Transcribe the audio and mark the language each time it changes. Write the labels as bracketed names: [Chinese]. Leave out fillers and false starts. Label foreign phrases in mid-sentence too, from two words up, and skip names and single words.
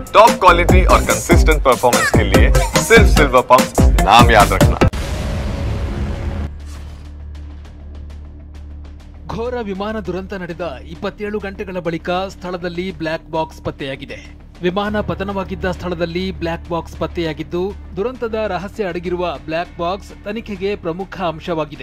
[English] top quality [Hindi] और [English] consistent performance [Hindi] के लिए सिर्फ सिल्वर पंप नाम याद रखना। [Kannada] ಘೋರ ವಿಮಾನ ದುರಂತ ನಡೆದ 27 ಗಂಟೆಗಳ ಬಳಿಕ ಸ್ಥಳದಲ್ಲಿ [English] black box [Kannada] ಪತ್ತೆಯಾಗಿದೆ. ವಿಮಾನ ಪತನವಾಗಿದ್ದ ಸ್ಥಳದಲ್ಲಿ [English] black box [Kannada] ಪತ್ತೆಯಾಗಿದ್ದು, ದುರಂತದ ರಹಸ್ಯ ಅಡಗಿರುವ [English] black box [Kannada] ತನಿಖೆಗೆ ಪ್ರಮುಖ ಅಂಶವಾಗಿದೆ.